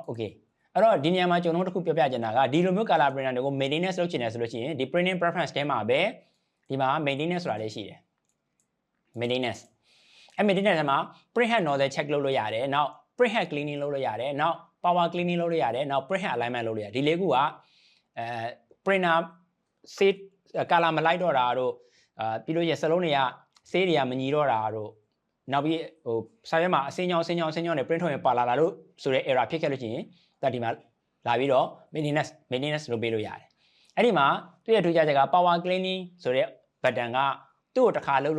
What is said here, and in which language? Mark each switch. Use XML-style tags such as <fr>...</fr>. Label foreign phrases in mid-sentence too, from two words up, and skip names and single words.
<my>okay အဲ့တော့ဒီနေရာမှာကျွန်တော်တို့တစ်ခုပြောပြချင်တာကဒီလိုမျိုး</my> <en>color printer</en> <my>တွေကို maintenance လုပ်ချင်တယ်ဆိုလို့ရှိရင်ဒီ</my> <en>printing preference</en> <my>ထဲမှာပဲဒီမှာ maintenance ဆိုတာလေးရှိတယ် maintenance အဲ့ maintenance ထဲမှာ</my> <en>print head nozzle check</en> <my>လုပ်လို့ရတယ်နောက်</my> <en>print head cleaning</en> <my>လုပ်လို့ရတယ်နောက်</my> <en>power cleaning</en> <my>လုပ်လို့ရတယ်နောက်</my> <en>print head alignment</en> <my>လုပ်လို့ရတယ်ဒီလေးခုက</my> <en>printer set color</en> <my>မလိုက်တော့တာတို့ပြီး လို့ရစလုံးတွေကဆေးတွေကမညီတော့တာတို့နောက်ပြီးဟိုစာရွက်မှာအစင်းချောင်းနဲ့ print ထုတ်ရင်ပါလာတာတို့ဆိုတဲ့ error ဖြစ်ခဲ့လို့ရှိရင်ဒါဒီမှာလာပြီးတော့ maintenance လုပ်ပေးလို့ရတယ်အဲ့ဒီမှာသူ့ရဲ့ထူးခြားချက်က</my> <en>power cleaning</en> <my>ဆိုတဲ့ button ကသူ့ကိုတစ်ခါလုပ်</my>